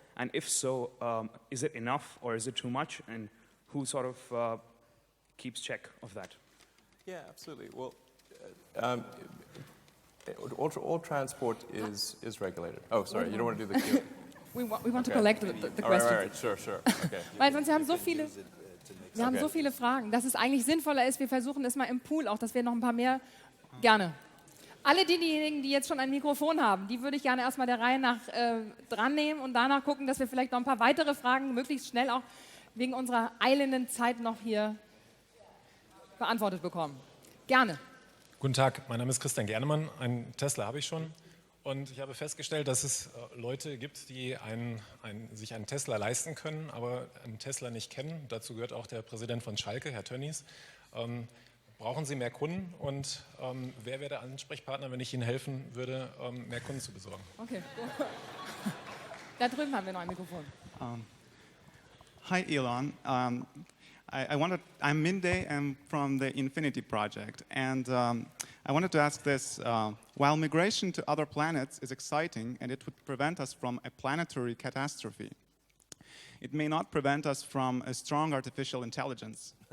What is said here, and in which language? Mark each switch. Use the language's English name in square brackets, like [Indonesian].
[English] And if so, is it enough or is it too much? And who sort of keeps check of that? Yeah, absolutely. Well, all transport is regulated. Oh, sorry, you don't want to do the Q. We want to collect the questions. All right, sure. Okay. [German] Weil sonst wir haben so viele Fragen, dass es eigentlich sinnvoller ist, wir versuchen es mal im Pool auch, dass wir noch ein paar mehr, gerne. Alle diejenigen, die jetzt schon ein Mikrofon haben, die würde ich gerne erstmal der Reihe nach dran nehmen und danach gucken, dass wir vielleicht noch ein paar weitere Fragen möglichst schnell auch wegen unserer eilenden Zeit noch hier beantwortet bekommen. Gerne. Guten Tag, mein Name ist Christian Gernemann. Einen Tesla habe ich schon. Und ich habe festgestellt, dass es Leute gibt, die sich einen Tesla leisten können, aber einen Tesla nicht kennen. Dazu gehört auch der Präsident von Schalke, Herr Tönnies. Brauchen Sie mehr Kunden? Und wer wäre der Ansprechpartner, wenn ich Ihnen helfen würde, mehr Kunden zu besorgen? Okay. Da drüben haben wir noch ein Mikrofon. [English] Hi, Elon. I'm Minde. I'm from the Infinity Project. And I wanted to ask this. While migration to other planets is exciting and it would prevent us from a planetary catastrophe, it may not prevent us from a strong artificial intelligence.